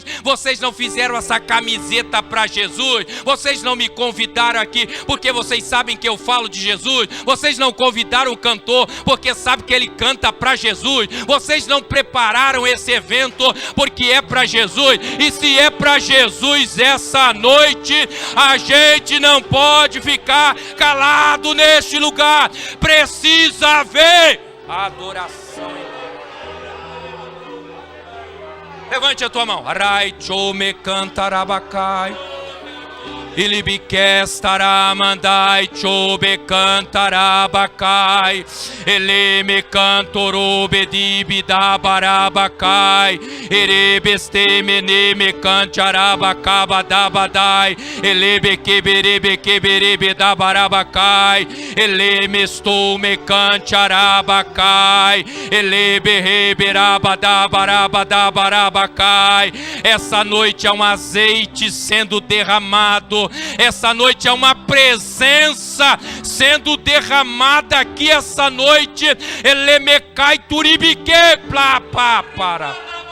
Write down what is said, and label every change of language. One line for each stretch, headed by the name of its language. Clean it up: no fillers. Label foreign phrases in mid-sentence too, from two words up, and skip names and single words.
Portuguese: Vocês não fizeram essa camiseta para Jesus, vocês não me convidaram aqui porque vocês sabem que eu falo de Jesus, vocês não convidaram o cantor porque sabem que ele canta para Jesus, vocês não prepararam esse evento porque é para Jesus. E se é para Jesus, essa noite a gente não pode ficar calado neste lugar, precisa haver adoração. Levante a tua mão. Arai chome cantarabacai, Ilibique staramandai chobe cantarabacai, ele me cantorobe dibida barabacai, erebeste mene me cantarabacaba dabadai, elebe queberebe da barabacai, ele me estou me cantarabacai, elebe reberaba da barabacai. Essa noite é um azeite sendo derramado. Essa noite é uma presença sendo derramada aqui essa noite. Ele me cai turibique para